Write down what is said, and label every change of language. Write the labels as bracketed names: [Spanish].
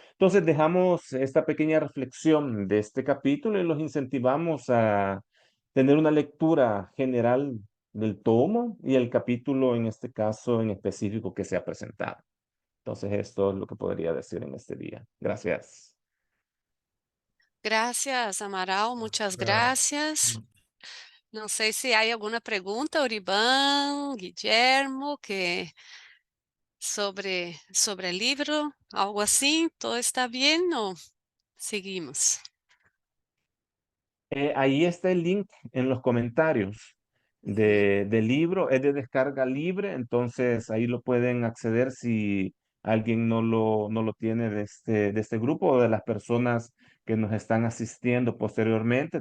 [Spanish] Entonces dejamos esta pequeña reflexión de este capítulo y los incentivamos a tener una lectura general del tomo y el capítulo en este caso en específico que se ha presentado. Entonces esto es lo que podría decir en este día. Gracias. Gracias, Amaral, muchas gracias. [Portuguese] Não sei se há alguma pergunta, Oriban, Guillermo, [Spanish] que sobre el libro, [Portuguese] algo assim, [Spanish] todo está bien o seguimos? Ahí está el link en los comentarios Uhum, del libro, es de descarga libre, entonces ahí lo pueden acceder si alguien no lo tiene de este grupo o de las personas que nos están asistiendo posteriormente.